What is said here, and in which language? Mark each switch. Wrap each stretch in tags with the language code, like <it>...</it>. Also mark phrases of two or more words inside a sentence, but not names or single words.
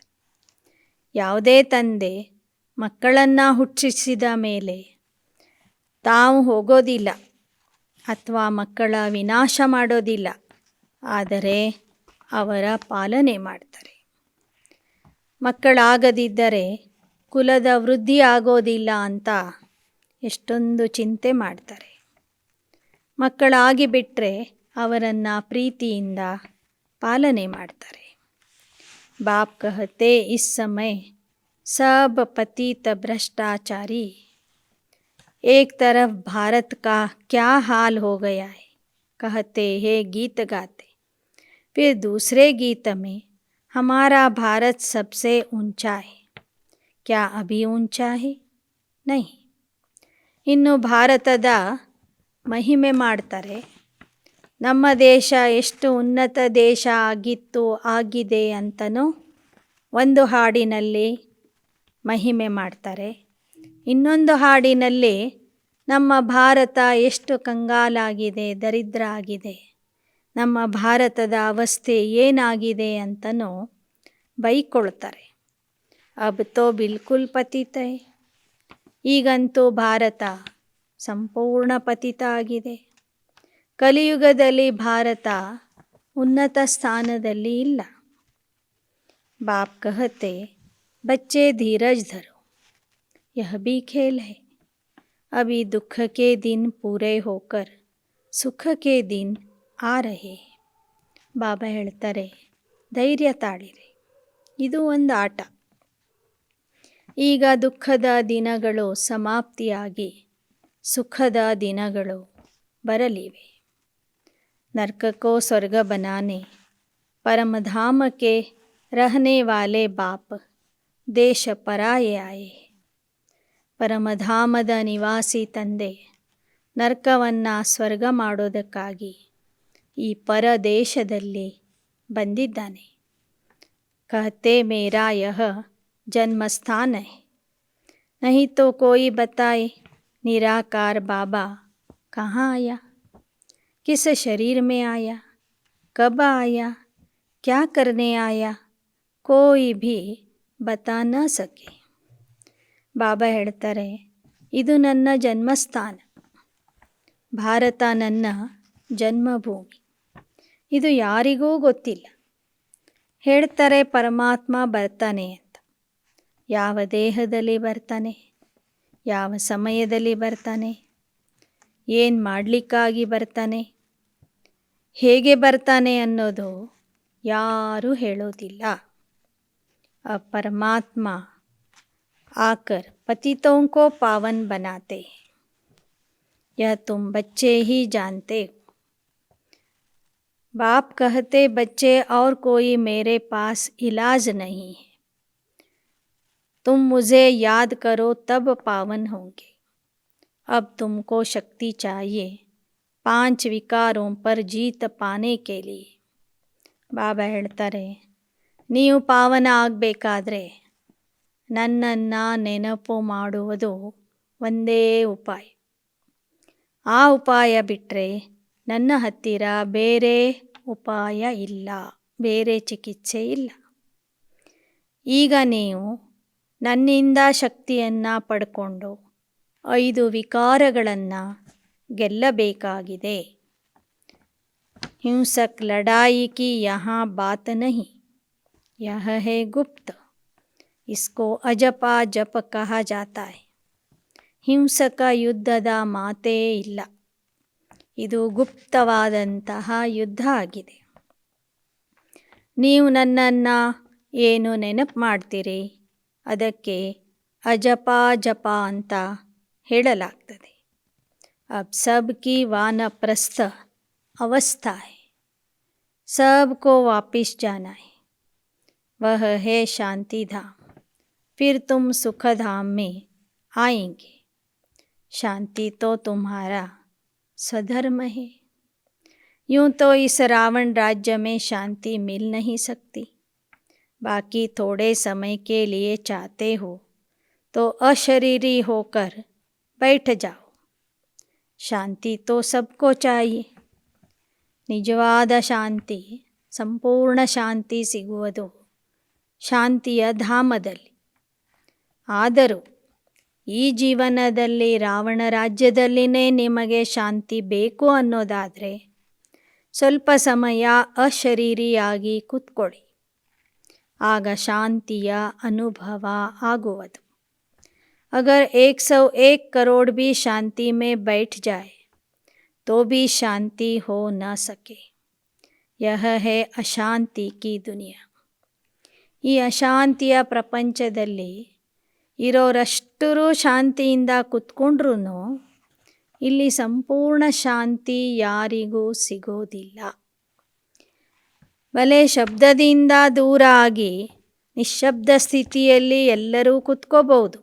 <kn>ಯಾವುದೇ ತಂದೆ ಮಕ್ಕಳನ್ನು ಹುಟ್ಟಿಸಿದ ಮೇಲೆ ತಾವು ಹೋಗೋದಿಲ್ಲ ಅಥವಾ ಮಕ್ಕಳ ವಿನಾಶ ಮಾಡೋದಿಲ್ಲ, ಆದರೆ ಅವರ ಪಾಲನೆ ಮಾಡ್ತಾರೆ. ಮಕ್ಕಳಾಗದಿದ್ದರೆ ಕುಲದ ವೃದ್ಧಿ ಆಗೋದಿಲ್ಲ ಅಂತ ಎಷ್ಟೊಂದು ಚಿಂತೆ ಮಾಡ್ತಾರೆ. ಮಕ್ಕಳಾಗಿ ಬಿಟ್ಟರೆ ಅವರನ್ನು ಪ್ರೀತಿಯಿಂದ ಪಾಲನೆ ಮಾಡ್ತಾರೆ.</kn> <hi>बाप कहते इस समय सब पतित भ्रष्टाचारी, एक तरफ भारत का क्या हाल हो गया है कहते हैं गीत गाते, फिर दूसरे गीत में हमारा भारत सबसे ऊंचा है, क्या अभी ऊंचा है? नहीं.</hi> <kn>ಇನ್ನು ಭಾರತದ ಮಹಿಮೆ ಮಾಡ್ತಾರೆ. ನಮ್ಮ ದೇಶ ಎಷ್ಟು ಉನ್ನತ ದೇಶ ಆಗಿದೆ ಅಂತನೂ ಒಂದು ಹಾಡಿನಲ್ಲಿ ಮಹಿಮೆ ಮಾಡ್ತಾರೆ. ಇನ್ನೊಂದು ಹಾಡಿನಲ್ಲಿ ನಮ್ಮ ಭಾರತ ಎಷ್ಟು ಕಂಗಾಲಾಗಿದೆ, ದರಿದ್ರ ಆಗಿದೆ, ನಮ್ಮ ಭಾರತದ ಅವಸ್ಥೆ ಏನಾಗಿದೆ ಅಂತನೂ ಬೈಕೊಳ್ತಾರೆ.</kn> <hi>अब तो बिल्कुल पतित है,</hi> <kn>ಈಗಂತೂ ಭಾರತ ಸಂಪೂರ್ಣ ಪತಿತ ಆಗಿದೆ. ಕಲಿಯುಗದಲ್ಲಿ ಭಾರತ ಉನ್ನತ ಸ್ಥಾನದಲ್ಲಿ ಇಲ್ಲ.</kn> <hi>बाप कहते बच्चे धीरज धरो, यह भी खेल है, अभी दुख के दिन पूरे होकर सुख के दिन आ रहे.</hi> <kn>ಬಾಬಾ ಹೇಳ್ತಾರೆ, ಧೈರ್ಯ ತಾಳಿರಿ, ಇದು ಒಂದು ಆಟ. ಈಗ ದುಃಖದ ದಿನಗಳು ಸಮಾಪ್ತಿಯಾಗಿ ಸುಖದ ದಿನಗಳು ಬರಲಿವೆ.</kn> <hi>नरक को स्वर्ग बनाने परमधाम के रहने वाले बाप देश पराये आए.</hi> <kn>ಪರಮಧಾಮದ ನಿವಾಸಿ ತಂದೆ ನರಕವನ್ನು ಸ್ವರ್ಗ ಮಾಡೋದಕ್ಕಾಗಿ ಈ ಪರದೇಶದಲ್ಲಿ ಬಂದಿದ್ದಾನೆ.</kn> <hi>कहते मेरा यह जन्म स्थान है, नहीं तो कोई बताए निराकार बाबा कहाँ आया, किस शरीर में आया, कब आया, क्या करने आया, कोई भी बता न सके.</hi> <kn>ಬಾಬಾ ಹೇಳ್ತಾರೆ, ಇದು ನನ್ನ ಜನ್ಮಸ್ಥಾನ, ಭಾರತ ನನ್ನ ಜನ್ಮಭೂಮಿ, ಇದು ಯಾರಿಗೂ ಗೊತ್ತಿಲ್ಲ. ಹೇಳ್ತಾರೆ ಪರಮಾತ್ಮ ಬರ್ತಾನೆ ಅಂತ. ಯಾವ ದೇಹದಲ್ಲಿ ಬರ್ತಾನೆ, ಯಾವ ಸಮಯದಲ್ಲಿ ಬರ್ತಾನೆ, ಏನು ಮಾಡಲಿಕ್ಕಾಗಿ ಬರ್ತಾನೆ, ಹೇಗೆ ಬರ್ತಾನೆ ಅನ್ನೋದು ಯಾರೂ ಹೇಳೋದಿಲ್ಲ.</kn> <hi>अब परमात्मा आकर पतितों को पावन बनाते हैं, यह तुम बच्चे ही जानते हो. बाप कहते बच्चे और कोई मेरे पास इलाज नहीं है, तुम मुझे याद करो तब पावन होंगे. अब तुमको शक्ति चाहिए 5 विकारों पर जीत पाने के लिए.</hi> <kn>ಬಾಬಾ ಹೇಳ್ತಾರೆ, ನೀವು ಪಾವನ ಆಗಬೇಕಾದ್ರೆ ನನ್ನನ್ನು ನೆನಪು ಮಾಡುವುದು ಒಂದೇ ಉಪಾಯ. ಆ ಉಪಾಯ ಬಿಟ್ಟರೆ ನನ್ನ ಹತ್ತಿರ ಬೇರೆ ಉಪಾಯ ಇಲ್ಲ, ಬೇರೆ ಚಿಕಿತ್ಸೆ ಇಲ್ಲ. ಈಗ ನೀವು ನನ್ನಿಂದ ಶಕ್ತಿಯನ್ನು ಪಡ್ಕೊಂಡು 5 ವಿಕಾರಗಳನ್ನು ಗೆಲ್ಲಬೇಕಾಗಿದೆ.</kn> <hi>हिंसक लड़ाई की यहाँ बात नहीं, यह है गुप्त, इसको अजपा जप कहा जाता है.</hi> <kn>ಹಿಂಸಕ ಯುದ್ಧದ ಮಾತೇ ಇಲ್ಲ, ಇದು ಗುಪ್ತವಾದಂತಹ ಯುದ್ಧ ಆಗಿದೆ. ನೀವು ನನ್ನನ್ನು ಏನು ನೆನಪು ಮಾಡ್ತೀರಿ ಅದಕ್ಕೆ ಅಜಪ ಜಪ ಅಂತ ಹೇಳಲಾಗ್ತದೆ.</kn> <hi>अब सबकी वानप्रस्थ अवस्था है, सबको वापिस जाना है, वह है शांति धाम. फिर तुम सुखधाम में आएंगे। शांति तो तुम्हारा स्वधर्म है। यूं तो इस रावण राज्य में शांति मिल नहीं सकती। बाकी थोड़े समय के लिए चाहते हो तो अशरीरी होकर बैठ जाओ। ಶಾಂತಿ तो सबको चाहिए.</hi> <kn>ನಿಜವಾದ ಶಾಂತಿ, ಸಂಪೂರ್ಣ ಶಾಂತಿ ಸಿಗುವುದು ಶಾಂತಿಯ ಧಾಮದಲ್ಲಿ. ಆದರೂ ಈ ಜೀವನದಲ್ಲಿ ರಾವಣ ರಾಜ್ಯದಲ್ಲಿನೇ ನಿಮಗೆ ಶಾಂತಿ ಬೇಕು ಅನ್ನೋದಾದರೆ ಸ್ವಲ್ಪ ಸಮಯ ಅಶರೀರಿಯಾಗಿ ಕೂತ್ಕೊಳ್ಳಿ. ಆಗ ಶಾಂತಿಯ ಅನುಭವ ಆಗುವುದು.</kn> <hi>अगर 101 करोड़ भी शांति में बैठ जाए तो भी शांति हो न सके. यह है अशांति की दुनिया.</hi> <kn>ಈ ಅಶಾಂತಿಯ ಪ್ರಪಂಚದಲ್ಲಿ ಇರೋರಷ್ಟರೂ ಶಾಂತಿಯಿಂದ ಕೂತ್ಕೊಂಡ್ರೂ ಇಲ್ಲಿ ಸಂಪೂರ್ಣ ಶಾಂತಿ ಯಾರಿಗೂ ಸಿಗೋದಿಲ್ಲ. ಭಲೆ ಶಬ್ದದಿಂದ ದೂರ ಆಗಿ ನಿಶ್ಶಬ್ದ ಸ್ಥಿತಿಯಲ್ಲಿ ಎಲ್ಲರೂ ಕೂತ್ಕೋಬಹುದು.</kn>